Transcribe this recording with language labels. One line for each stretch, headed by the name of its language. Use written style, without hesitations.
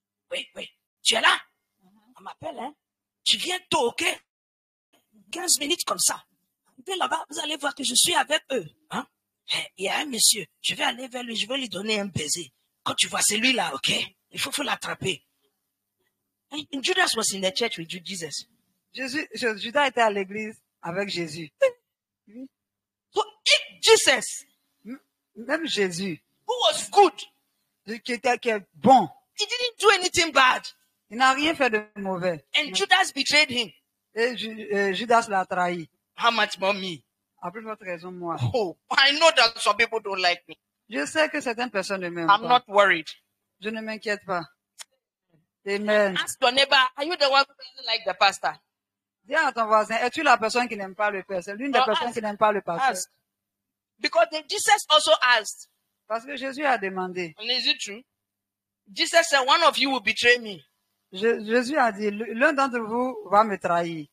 French: Oui. Tu es là? On m'appelle, hein? Tu viens tôt, ok? 15 minutes comme ça. Puis là-bas, vous allez voir que je suis avec eux. Hein? Il y a un monsieur, je vais aller vers lui, je vais lui donner un baiser. Quand tu vois celui-là, ok? Il faut l'attraper.
English: And Judas was in the church with Jesus.
French: Judas était à l'église avec Jésus.
English: So if Jesus,
French: Même Jésus,
English: who was good,
French: qui est bon,
English: he didn't do anything bad.
French: il n'a rien fait de mauvais.
English: And Judas betrayed him.
French: Et Judas l'a trahi.
English: How much more me?
French: À plus forte raison, moi.
English: Oh, I know that some people don't like me.
French: Je sais que certaines personnes ne m'aiment
English: I'm
French: pas.
English: not worried.
French: Je ne m'inquiète pas. Amen.
English: Ask your neighbor, are you the one who doesn't like the pastor?
French: Dis à ton voisin, es-tu la personne qui n'aime pas le père? C'est l'une des personnes qui n'aime pas le pasteur.
English: Ask. Because Jesus also asked.
French: Parce que Jésus a demandé.
English: And is it true? Jesus said, one of you will betray me.
French: Jésus a dit, l'un d'entre vous va me trahir.